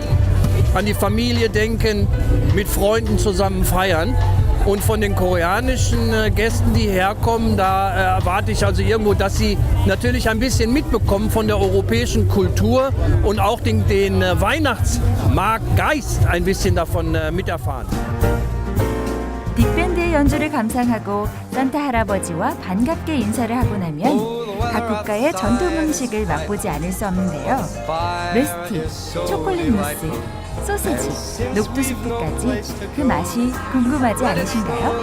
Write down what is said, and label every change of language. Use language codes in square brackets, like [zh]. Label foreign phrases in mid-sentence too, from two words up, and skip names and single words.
[de] An die Familie denken, mit Freunden zusammen feiern. Und von den koreanischen Gästen, die herkommen, da erwarte ich also irgendwo, dass sie natürlich ein bisschen mitbekommen von der europäischen Kultur und auch den Weihnachtsmarktgeist ein bisschen davon miterfahren. [ko] 빅밴드의 연주를 감상하고 산타 할아버지와 반갑게 인사를 하고 나면 각 국가의 전통 음식을 맛보지 않을 수 없는데요. 르스티, 초콜릿 무스, 소시지, 녹두스프까지 그 맛이 궁금하지 않으신가요?